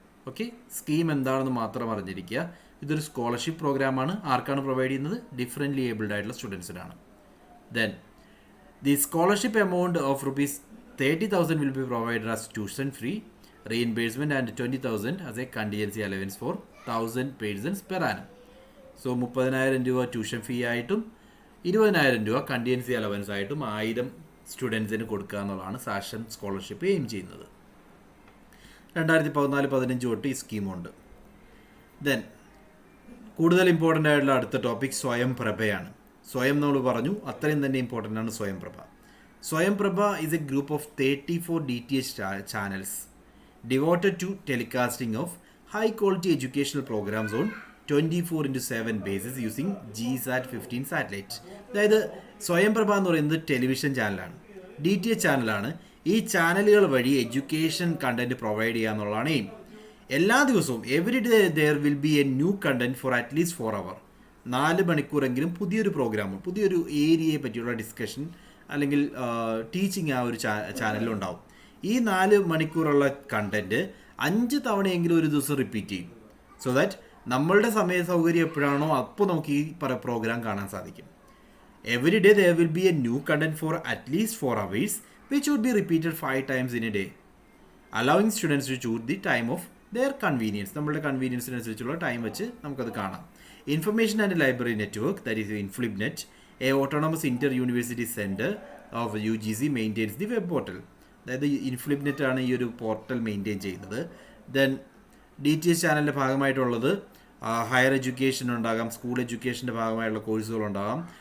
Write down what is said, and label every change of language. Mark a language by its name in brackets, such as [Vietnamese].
[Malayalam] Okay, scheme എന്താണെന്ന് മാത്രം അറിഞ്ഞിരിക്കുക. ഇതൊരു സ്കോളർഷിപ്പ് പ്രോഗ്രാമാണ്. ആർക്കാണ് പ്രൊവൈഡ് ചെയ്യുന്നത്? ഡിഫറെൻ്റ്ലി ഏബിൾഡ് ആയിട്ടുള്ള സ്റ്റുഡൻസിനാണ്. [English] Then the scholarship amount of rupees 30,000 will be provided as tuition free reimbursement and 20,000 as a contingency allowance for 1,000 persons per annum. [Malayalam] So 30,000 രൂപ tuition fee ആയിട്ടും 20,000 രൂപ കണ്ടിജൻസി അലവൻസ് ആയിട്ടും 1000 സ്റ്റുഡൻസിന് കൊടുക്കുക എന്നുള്ളതാണ് സാക്ഷ്യം സ്കോളർഷിപ്പ് എയിം ചെയ്യുന്നത്. 2014-15 തൊട്ട് ഈ സ്കീമുണ്ട്. ദെൻ കൂടുതൽ ഇമ്പോർട്ടൻ്റ് ആയിട്ടുള്ള അടുത്ത ടോപ്പിക് സ്വയം പ്രഭയാണ്. സ്വയം നമ്മൾ പറഞ്ഞു, അത്രയും തന്നെ ഇമ്പോർട്ടൻ്റ് ആണ് സ്വയം പ്രഭ. [English] Swayam Prabha is a group of 34 DTH channels devoted to telecasting of high quality educational programs on 24/7 basis using GSAT-15 satellite. [Malayalam] അതായത് സ്വയംപ്രഭ എന്ന് പറയുന്നത് ടെലിവിഷൻ ചാനലാണ്, DTH ചാനലാണ്. ഈ ചാനലുകൾ വഴി എഡ്യൂക്കേഷൻ കണ്ടന്റ് പ്രൊവൈഡ് ചെയ്യുക എന്നുള്ളതാണ് എയിം. എല്ലാ ദിവസവും [English] Every day there will be a new content for at least 4 hours. [Malayalam] 4 മണിക്കൂറെങ്കിലും പുതിയൊരു പ്രോഗ്രാം, പുതിയൊരു ഏരിയയെ പറ്റിയുള്ള ഡിസ്കഷൻ അല്ലെങ്കിൽ ടീച്ചിങ് ആ ഒരു ചാനലിലുണ്ടാവും. ഈ 4 മണിക്കൂറുള്ള കണ്ടന്റ് 5 തവണയെങ്കിലും ഒരു ദിവസം റിപ്പീറ്റ് ചെയ്യും. സോ ദാറ്റ് നമ്മളുടെ സമയ സൗകര്യം എപ്പോഴാണോ അപ്പോൾ നമുക്ക് ഈ പ്രോഗ്രാം കാണാൻ സാധിക്കും. [English] Every day there will be a new content for at least 4 hours which would be repeated 5 times in a day, allowing students to choose the time of their convenience. [Malayalam] നമ്മളുടെ കൺവീനിയൻസിനനുസരിച്ചുള്ള ടൈം വെച്ച് നമുക്കത് കാണാം. [English] Information and library network, that is InflibNet, a autonomous inter university centre of UGC maintains the web portal. [Malayalam] അതായത് InflibNet ആണ് ഈ ഒരു portal maintain ചെയ്യുന്നത്. Then DTH ചാനലിൻ്റെ ഭാഗമായിട്ടുള്ളത് ഹയർ എഡ്യൂക്കേഷൻ ഉണ്ടാകാം, സ്കൂൾ എഡ്യൂക്കേഷൻ്റെ ഭാഗമായിട്ടുള്ള കോഴ്സുകളുണ്ടാകാം.